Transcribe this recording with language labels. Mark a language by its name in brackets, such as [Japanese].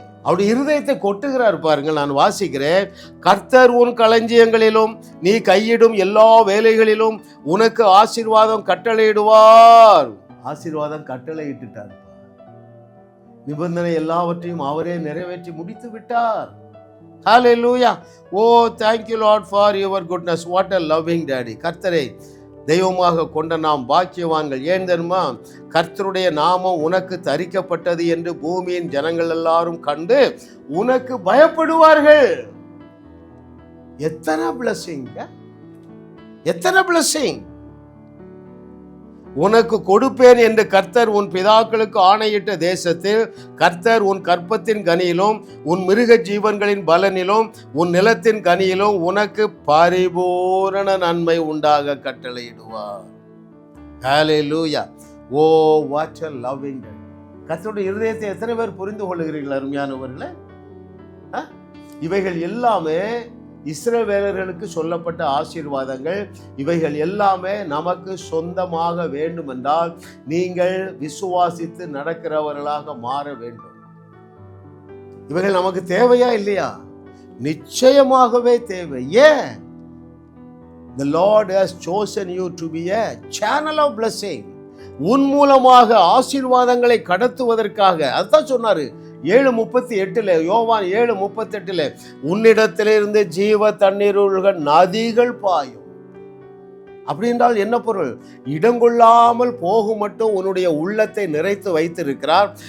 [Tamil] அவருடைய இருதயத்தை கொட்டுகிறார் பாருங்கள். நான் வாசிக்கிறேன். கர்த்தர் உன் களஞ்சியங்களிலும் நீ கையிடும் எல்லா வேலைகளிலும் உனக்கு ஆசீர்வாதம் கட்டளையிடுவார். ஆசீர்வாதம் கட்டளையிட்டுட்டார். நிபந்தனை எல்லாவற்றையும் அவரே நிறைவேற்றி முடித்து விட்டார். ஹல்லேலூயா. [English] Oh thank you Lord for your goodness. What a loving daddy. [Tamil] கர்த்தரை தெய்வமாக கொண்ட நாம் பாக்கியவான்கள். ஏன் தெரியுமா? கர்த்தருடைய நாமம் உனக்கு தரிக்கப்பட்டது என்று பூமியின் ஜனங்கள் எல்லாரும் கண்டு உனக்கு பயப்படுவார்கள். எத்தனை பிளஸிங், எத்தனை பிளஸிங். உனக்கு கொடுப்பேன் என்று கர்த்தர் உன் பிதாக்களுக்கு ஆணையிட்ட தேசத்தில் கர்த்தர் உன் கற்பத்தின் கனியிலும் உன் மிருக ஜீவன்களின் பலனிலும் உன் நிலத்தின் கனியிலும் உனக்கு பரிபூரண நன்மை உண்டாக கட்டளையிடுவார். ஹல்லேலூயா. [English] Oh what a loving God. [Tamil] கர்த்தருடைய இருதயத்தை எத்தனை பேர் புரிந்து கொள்ளுகிறீர்கள் அருமையானவர்களே? இவைகள் எல்லாமே இஸ்ரவேலர்களுக்கு சொல்லப்பட்ட ஆசீர்வாதங்கள். இவைகள் எல்லாமே நமக்கு சொந்தமாக வேண்டும் என்றால் நீங்கள் விசுவாசித்து நடக்கிறவர்களாக மாற வேண்டும். இவைகள் நமக்கு தேவையா இல்லையா? நிச்சயமாகவே தேவை. ஏன்? [English] The Lord has chosen you to be a channel of blessing. [Tamil] உன் மூலமாக ஆசீர்வாதங்களை கடத்துவதற்காக. அதுதான் சொன்னாரு 7:38, யோவான் 7:38, உன்னிடத்திலிருந்து ஜீவ தண்ணீர்கள் நதிகள் பாயும். அப்படி என்றால் என்ன பொருள்? இடங்கொள்ளாமல் போகும் மட்டும் உன்னுடைய உள்ளத்தை நிறைத்து வைத்திருக்கிறார்.